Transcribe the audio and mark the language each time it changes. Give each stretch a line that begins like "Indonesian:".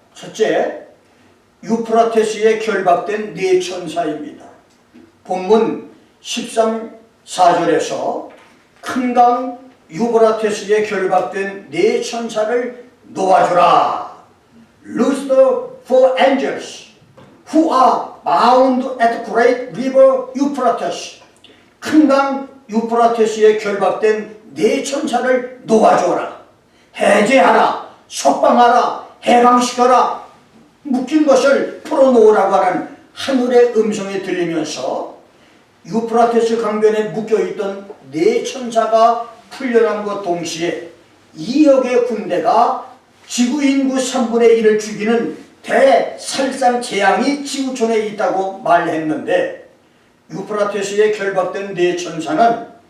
Korean: 첫째, 유프라테스에 결박된 네 천사입니다. 본문 13~4절에서 큰 강 유프라테스에 결박된 네 천사를 놓아주라.
English: Loose the for angels who are bound at great river Euphrates.
Korean: 큰 강 유프라테스에 결박된 네 천사를 놓아주어라. 해제하라. 석방하라. 해방시켜라. 묶인 것을 풀어놓으라고 하는 하늘의 음성이 들리면서 유프라테스 강변에 묶여있던 네 천사가 풀려남과 동시에 2억의 군대가 지구 인구 3분의 1을 죽이는 대살상 재앙이 지구촌에 있다고 말했는데, 유프라테스에 결박된 네 천사는